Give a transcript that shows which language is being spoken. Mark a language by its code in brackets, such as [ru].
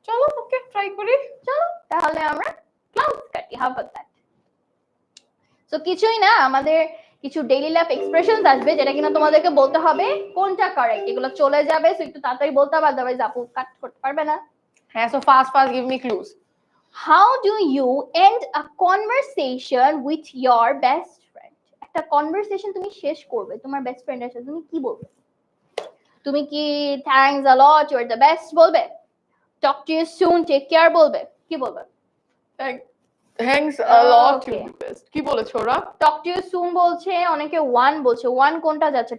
[bn] চলো ওকে, ট্রাই করি। চলো তাহলে আমরা ক্লাউডস কাটি। [en] How about that? [bn] সো কিছুই না, আমাদের কিছু ডেইলি লাইফ এক্সপ্রেশনস আসবে যেটা কিনা তোমাদেরকে বলতে হবে কোনটা কারেক্ট। এগুলো চলে যাবে, সো একটু তাড়াতাড়ি বলতে হবে, আদারওয়াইজ আপু কাট করতে পারবে না। [en] হ্যাঁ, so first give me clues. How do you end a conversation with your best friend? [bn] একটা কনভারসেশন তুমি শেষ করবে তোমার বেস্ট ফ্রেন্ডের সাথে, তুমি কি বলবে? তুমি কি [en] Thanks a lot, you are the best বলবে? Talk to you soon, take care বলবে? [bn] কি বলবে? [en] Thanks a lot, you are the best. [bn] কি বলেছো ওরা? [en] talk to you soon [bn] বলছে, অনেকে ওয়ান বলছে। ওয়ান কোনটা যাচ্ছে?